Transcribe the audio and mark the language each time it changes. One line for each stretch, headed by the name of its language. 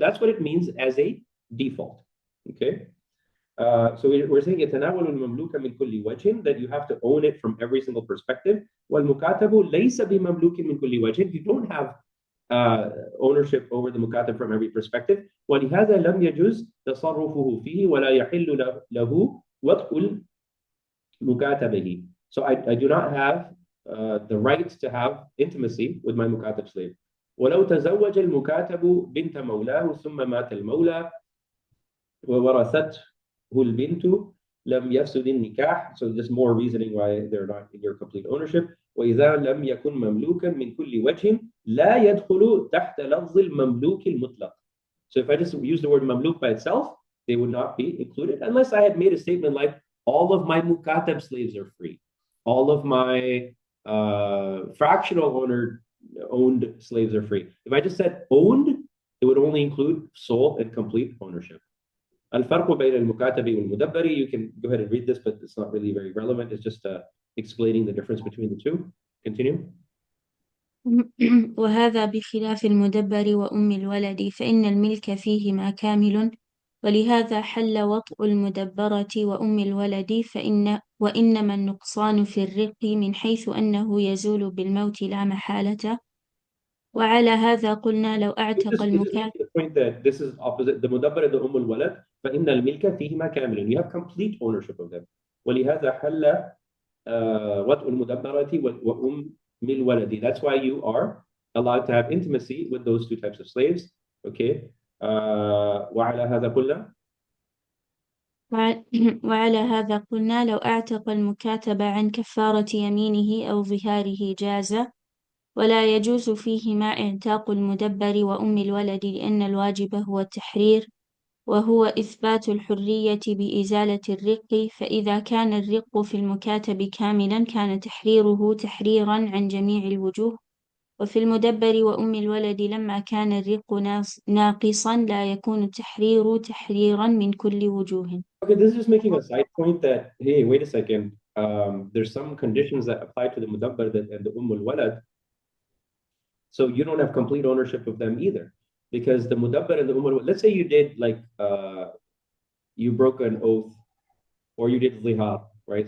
English: That's what it means as a default. Okay. So we're saying
Arabic: يتناول المملوك من كل وجه,
English: that you have to own it from every single perspective.
Arabic: والمكاتب ليس بمملوك من كل وجه,
English: you don't have ownership over the mukatab from every perspective.
Arabic: ولهذا لم يجوز تصرفه فيه ولا يحل له وطء مكاتبه.
English: So I do not have the right to have intimacy with my mukatab slave.
Arabic: ولو تزوج المكاتب بنت مولاه ثم مات المولى وورثته البنت لم يفسد النكاح.
English: So there's more reasoning why they're not in your complete ownership.
Arabic: وإذا لم يكن مملوكا من كل وجه لا يدخل تحت لفظ المملوك المطلق.
English: So if I just use the word mamluk by itself, they would not be included unless I had made a statement like all of my mukatab slaves are free, all of my fractional owned slaves are free. If I just said owned, it would only include sole and complete ownership.
Arabic: الفرق بين المكاتب والمدبر,
English: you can go ahead and read this, but it's not really very relevant. It's just explaining the difference between the two. Continue.
Arabic: وهذا بخلاف المدبر وأم الولد فإن الملك فيهما كامل، ولهذا حل وطء المدبرة وأم الولد وإنما النقصان في الرق من حيث أنه يزول بالموت لا محالة. وعلى هذا قلنا لو أعتق المكاتب.
English: The point that this is opposite the mudabbar and the walad,
Arabic: فإن الملك فيهما كامل.
English: You have complete ownership of them.
Arabic: ولهذا حل وطء المدبرة وأم الولد.
English: That's why you are allowed to have intimacy with those two types of slaves.
Arabic: Okay. وعلى هذا قلنا. وعلى هذا قلنا لو أعتق المكاتب عن كفارة يمينه أو ظهاره جاز، ولا يجوز فيهما اعتاق المدبر وأم الولد لأن الواجب هو التحرير، وهو إثبات الحرية بإزالة الرق، فإذا كان الرق في المكاتب كاملا كان تحريره تحريرا عن جميع الوجوه، وفي المدبر وأم الولد لما كان الرق ناقصا لا يكون التحرير تحريرا من كل وجوه.
English: Okay, this is just making a side point that, hey, wait a second. there's some conditions that apply to the mudabbar and the walad. So you don't have complete ownership of them either. Because the mudabbar and the walad, let's say you did like, you broke an oath or you did zihar, right?